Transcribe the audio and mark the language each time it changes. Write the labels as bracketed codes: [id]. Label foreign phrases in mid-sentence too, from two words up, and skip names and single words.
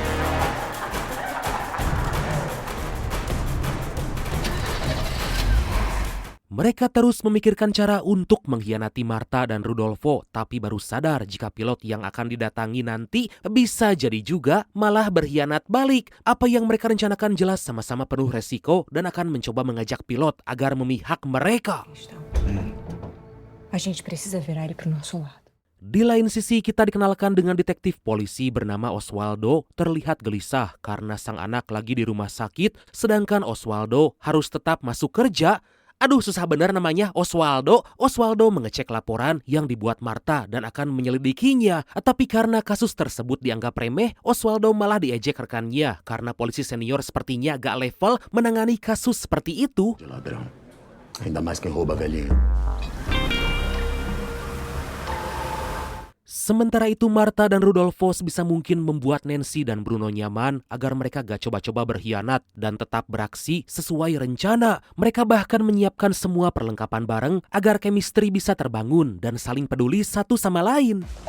[id] Mereka terus memikirkan cara untuk mengkhianati Marta dan Rudolfo, tapi baru sadar jika pilot yang akan didatangi nanti bisa jadi juga malah berkhianat balik. Apa yang mereka rencanakan jelas sama-sama penuh resiko dan akan mencoba mengajak pilot agar memihak mereka. [pt] A gente precisa virar ele pro nosso lado. [id] Di lain sisi, kita dikenalkan dengan detektif polisi bernama Oswaldo terlihat gelisah karena sang anak lagi di rumah sakit, sedangkan Oswaldo harus tetap masuk kerja. Aduh, susah benar namanya, Oswaldo. Oswaldo mengecek laporan yang dibuat Marta dan akan menyelidikinya. Tapi karena kasus tersebut dianggap remeh, Oswaldo malah diejek rekannya karena polisi senior sepertinya gak level menangani kasus seperti itu. [pt] Ladrão. Ainda mais quem rouba galinha. [id] Sementara itu Marta dan Rudolfo sebisa mungkin membuat Nancy dan Bruno nyaman agar mereka gak coba-coba berkhianat dan tetap beraksi sesuai rencana. Mereka bahkan menyiapkan semua perlengkapan bareng agar chemistry bisa terbangun dan saling peduli satu sama lain.